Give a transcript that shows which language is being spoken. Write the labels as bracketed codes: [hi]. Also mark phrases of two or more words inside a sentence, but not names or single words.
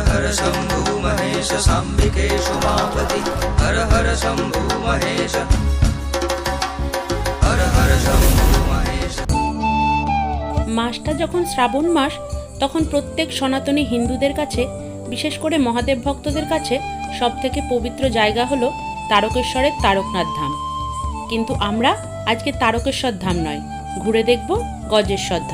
[hi] हर शंभु महेश साम्बिकेषु मापति हर हर शंभु महेश हर हर शंभु महेश। [bn] মাসটা যখন শ্রাবণ মাস তখন প্রত্যেক সনাতনী হিন্দুদের কাছে, বিশেষ করে মহাদেব ভক্তদের কাছে সবথেকে পবিত্র জায়গা হলো তারকেশ্বরের তারকনাথ ধাম। কিন্তু আমরা আজকে তারকেশ্বর ধাম নয়, ঘুরে দেখব গজেশ্বর ধাম।